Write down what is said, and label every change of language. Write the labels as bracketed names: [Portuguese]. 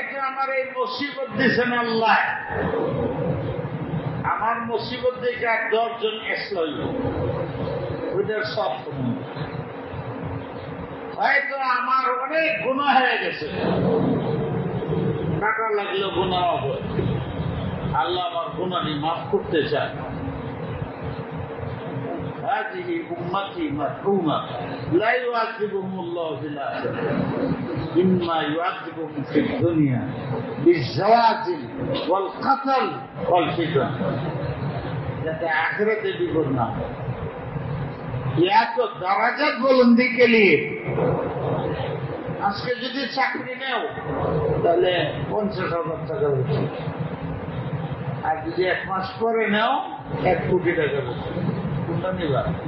[Bangla] আমার এই মুসিবত দিচ্ছেন আল্লাহ, আমার মুসিবত দেখে 10 জন এসল ওইটার সব হয়তো আমার অনেক গুনাহ হয়ে গেছে, টাকা লাগলেও গুনাহ হবে, আল্লাহ আমার গুনাহটি মাফ করতে চায়। [Arabic] هذه أمتي مرحومة لا يعذبهم الله في الآخرة إما يعذبهم في الدنيا بالزلازل والقتل والفتن। [Bangla] যাতে আখিরাতে বিপদ না হয়। [Urdu] ইয়া তো দরাজাত বুলন্দি কে লিয়ে [Bangla] আজকে যদি চাকরি নেও তাহলে 50,000 টাকা বেশি, আর যদি 1 মাস পরে নেও 1 কোটি টাকা বেশি। কোনটা নিবা?